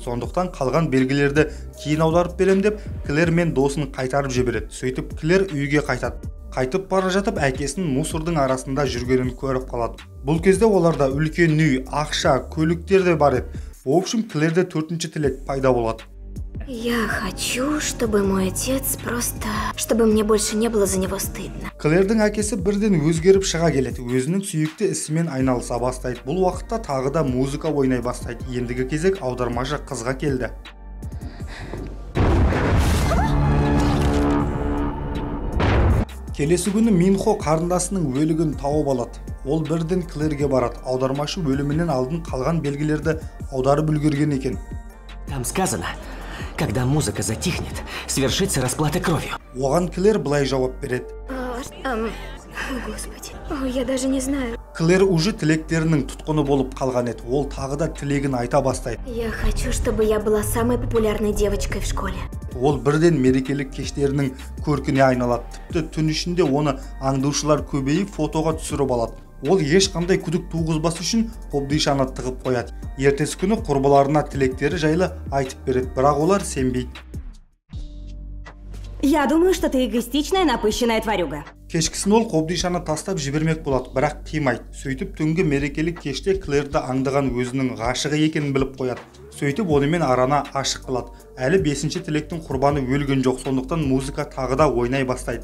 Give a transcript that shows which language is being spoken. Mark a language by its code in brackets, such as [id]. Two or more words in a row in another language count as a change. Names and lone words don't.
[kk] Сондықтан қалған белгілерді кейін аударып берем деп, Клэр мен досын қайтарып жібереді. Сөйтіп Клэр үйге қайтады. Қайтып бара жатып әкесінің мусордың арасында жүргенін көріп қалады. Бұл кезде оларда үлкен үй, ақша, көліктер де бар еді. [ru] В общем, [kk] Клэрде 4-ші тілек пайда болады. [ru] Я хочу, чтобы мой отец просто... Чтобы мне больше не было за него стыдно. [kk] Клэрдің әкесі бірден өзгеріп шыға келеді. Өзінің сүйікті ісімен айналыса бастайды. Бұл уақытта тағы да музыка ойнай бастайды. Ендігі кезек аудармашы қызға келді. Келесі күні Минхо қарындасының өлігін тауып алады. Ол бірден Клэрге барады. Аудармашы өлімінен алдын қалған белгілерді аударып үлгерген екен. [ru] Там сказано, когда музыка затихнет, свершится расплата кровью. [kk] Оған Клэр былай жауап береді. [ru] Господи, я даже не знаю. [kk] Клэр уже тілектерінің тұтқыны болып қалған еді. Ол тағы да тілегін айта бастайды. [ru] Я хочу, чтобы я была самой популярной девочкой в школе. [kk] Ол бірден мерекелік кештерінің көркіне айналады. Тіпті түн ішінде оны аңдушылар көбейіп фотоға түсіріп алады. Ол ешқандай күдік туғызбас үшін қобдишаны тығып қояды. Ертесі күні құрбыларына тілектері жайлы айтып береді, бірақ олар сенбейді. [ru] Я думаю, что ты эгоистичная, напыщенная тварюга. [kk] Кешкісін ол қобдишаны тастап жібермек болады, бірақ қимайды. Сөйтіп түнгі мерекелік кеште Клэрді аңдыған өзінің ғашығы екенін біліп қояды. Сөйтіп онымен арана ашық қылады. Әлі 5-ші тілектің құрбаны өлген жоқ, сондықтан музыка тағы да ойнай бастайды.